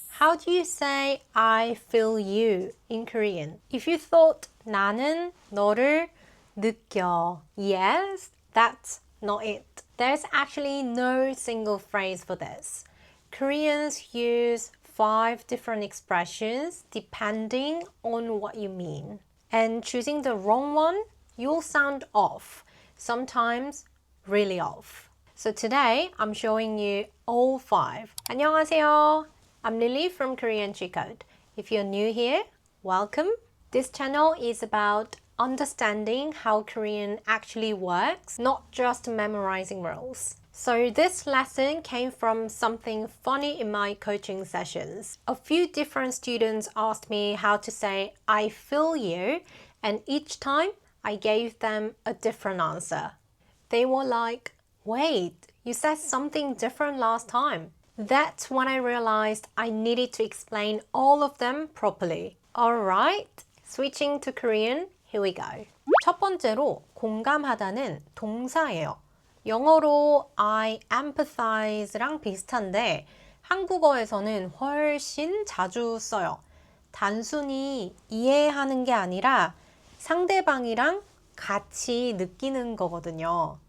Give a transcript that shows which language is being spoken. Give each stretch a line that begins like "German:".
English: How do you say I feel you in Korean? If you thought
Korean: 나는 너를 느껴.
English: Yes, that's not it. There's actually no single phrase for this. Koreans use 5 different expressions depending on what you mean. And choosing the wrong one, you'll sound off. Sometimes really off. So today, I'm showing you all 5.
Korean: 안녕하세요.
English: I'm Lily from Korean Cheat Code. If you're new here, welcome. This channel is about understanding how Korean actually works, not just memorizing rules. So this lesson came from something funny in my coaching sessions. A few different students asked me how to say I feel you, and each time I gave them a different answer. They were like, wait, you said something different last time. That's when I realized I needed to explain all of them properly. Alright, switching to Korean, here we go.
Korean: 첫 번째로 공감하다는 동사예요. 영어로
English: I empathize
Korean: 랑 비슷한데 한국어에서는 훨씬 자주 써요. 단순히 이해하는 게 아니라 상대방이랑 같이 느끼는 거거든요.